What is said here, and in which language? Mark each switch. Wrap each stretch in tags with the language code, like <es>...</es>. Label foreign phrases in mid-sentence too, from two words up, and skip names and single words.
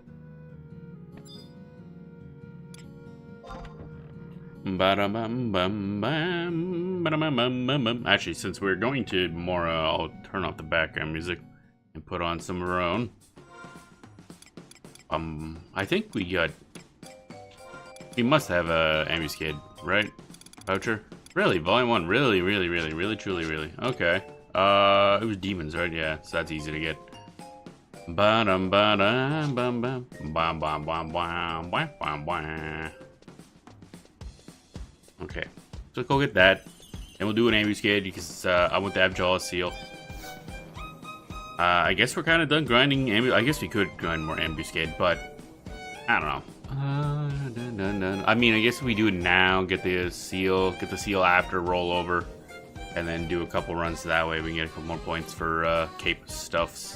<en>Actually, since we're going to more, I'll turn off the background music and put on some of our own. I think we must have a ambuscade, right? Voucher? Really? Volume 1? Really, truly, really? Okay. It was demons, right? Yeah, so that's easy to get. Ba-dum ba-dum bum bum bum bum bum bum bum bum bum. Okay, so let's go get that, and we'll do an ambuscade because I want the Abjala seal. I guess we're kind of done grinding. I guess we could grind more ambuscade, but I don't know. I mean, I guess if we do it now, get the seal after rollover, and then do a couple runs that way, we can get a couple more points for cape stuffs.</en>